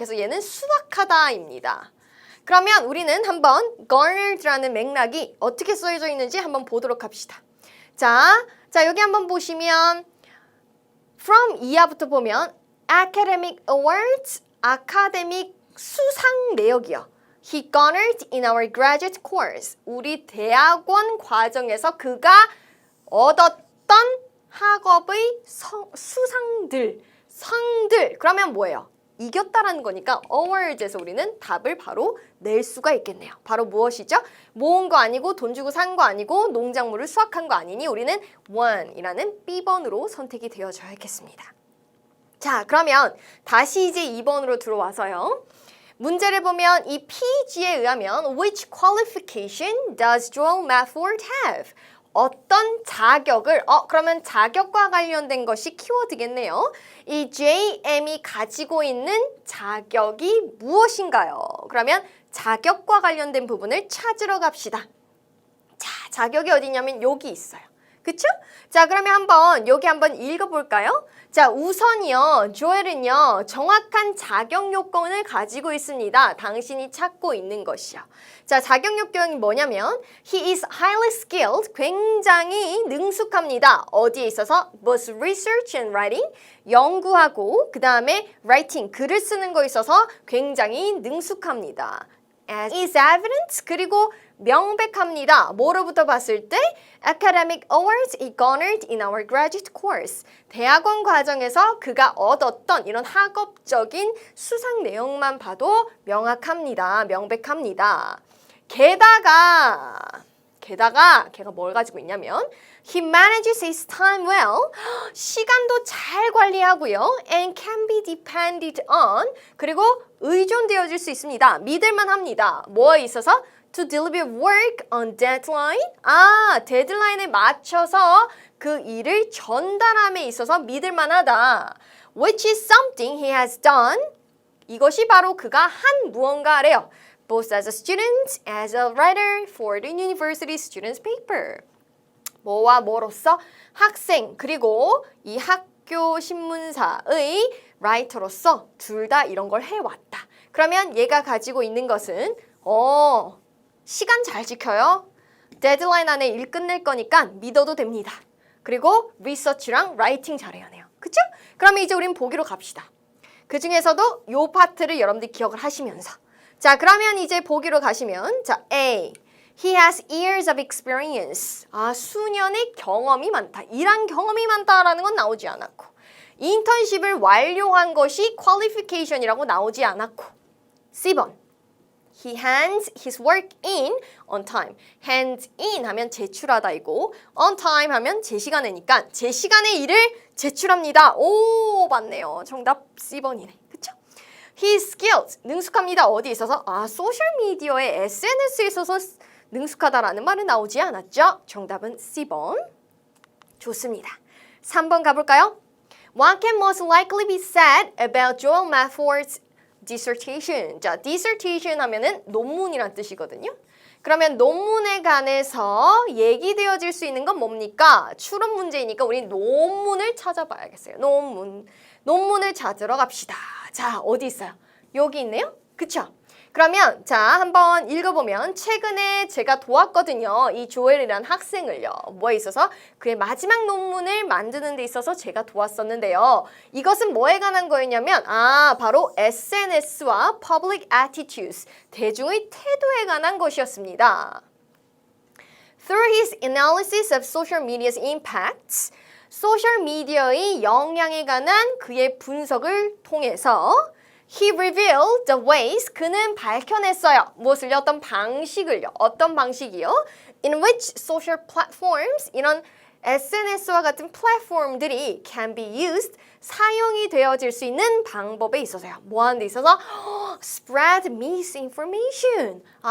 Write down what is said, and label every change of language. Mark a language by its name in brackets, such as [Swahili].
[Korean] 그래서 얘는 수확하다입니다. 그러면 우리는 한번 garnered라는 맥락이 어떻게 쓰여져 있는지 한번 보도록 합시다. 자 여기 한번 보시면 from 이하부터 보면 [English] academic awards, [Korean] 아카데믹 수상 내역이요. [English] He garnered in our graduate course. [Korean] 우리 대학원 과정에서 그가 얻었던 학업의 수상들, 상들. 그러면 뭐예요? 이겼다라는 거니까 awards에서 우리는 답을 바로 낼 수가 있겠네요. 바로 무엇이죠? 모은 거 아니고 돈 주고 산 거 아니고 농작물을 수확한 거 아니니 우리는 one이라는 B번으로 선택이 되어줘야겠습니다. 자, 그러면 다시 이제 2번으로 들어와서요. 문제를 보면 이 PG에 의하면 [English] Which qualification does Joel Matford have? [Korean] 어떤 자격을, 그러면 자격과 관련된 것이 키워드겠네요. 이 JM이 가지고 있는 자격이 무엇인가요? 그러면 자격과 관련된 부분을 찾으러 갑시다. 자, 자격이 어디냐면 여기 있어요. 그쵸? 자, 그러면 여기 한번 읽어볼까요? 자, 우선이요, 조엘은요, 정확한 자격 요건을 가지고 있습니다. 당신이 찾고 있는 것이요. 자, 자격 요건이 뭐냐면 [English] He is highly skilled, [Korean] 굉장히 능숙합니다. 어디에 있어서? [English] Both research and writing, [Korean] 연구하고 그 다음에 writing, 글을 쓰는 거에 있어서 굉장히 능숙합니다. [English] As is evident, [Korean] 그리고 명백합니다. 뭐로부터 봤을 때? [English] Academic awards he garnered in our graduate course. [Korean] 대학원 과정에서 그가 얻었던 이런 학업적인 수상 내용만 봐도 명확합니다. 명백합니다. 게다가 걔가 뭘 가지고 있냐면 [English] He manages his time well. [Korean] 시간도 잘 관리하고요. [English] And can be depended on. [Korean] 그리고 의존되어질 수 있습니다. 믿을만 합니다. 뭐에 있어서? [English] To deliver work on deadline. [Korean] 데드라인에 맞춰서 그 일을 전달함에 있어서 믿을만하다. [English] Which is something he has done. [Korean] 이것이 바로 그가 한 무언가래요. [English] Both as a student, as a writer for the university student's paper. [Korean] 뭐와 뭐로서? 학생 그리고 이 학교 신문사의 라이터로서 둘 다 이런 걸 해왔다. 그러면 얘가 가지고 있는 것은 시간 잘 지켜요. 데드라인 안에 일 끝낼 거니까 믿어도 됩니다. 그리고 리서치랑 라이팅 잘해야해요. 그쵸? 그러면 이제 우린 보기로 갑시다. 그 중에서도 요 파트를 여러분들이 기억을 하시면서 자, 그러면 이제 보기로 가시면 자, A. [English] He has years of experience. [Korean] 수년의 경험이 많다. 일한 경험이 많다라는 건 나오지 않았고 인턴십을 완료한 것이 qualification이라고 나오지 않았고 C번. [English] He hands his work in on time. [Korean] hand in 하면 제출하다이고 on time 하면 제 시간에니까 제 시간에 일을 제출합니다. 오, 맞네요. 정답 C번이네. 그쵸? [English] He is skilled. [Korean] 능숙합니다. 어디에 있어서? 소셜미디어에 SNS에 있어서 능숙하다라는 말은 나오지 않았죠? 정답은 C번. 좋습니다. 3번 가볼까요? [English] What can most likely be said about Joel Matford's dissertation? [Korean] 자, dissertation 하면은 논문이란 뜻이거든요. 그러면 논문에 관해서 얘기되어질 수 있는 건 뭡니까? 추론 문제이니까 우리 논문을 찾아봐야겠어요. 논문을 찾으러 갑시다. 자, 어디 있어요? 여기 있네요? 그쵸? 그러면 자, 한번 읽어보면 최근에 제가 도왔거든요. 이 조엘이라는 학생을요. 뭐에 있어서? 그의 마지막 논문을 만드는 데 있어서 제가 도왔었는데요. 이것은 뭐에 관한 거였냐면 바로 SNS와 Public Attitudes, 대중의 태도에 관한 것이었습니다. [English] Through his analysis of social media's impacts, [Korean] 소셜미디어의 영향에 관한 그의 분석을 통해서 [English] He revealed the ways, [Korean] 그는 밝혀냈어요. 무엇을요? 어떤 방식을요. 어떤 방식이요? [English] In which social platforms, [Korean] 이런 SNS와 같은 플랫폼들이 [English] can be used, [Korean] 사용이 되어질 수 있는 방법에 있어서요. 뭐 하는 데 있어서? [English] spread misinformation.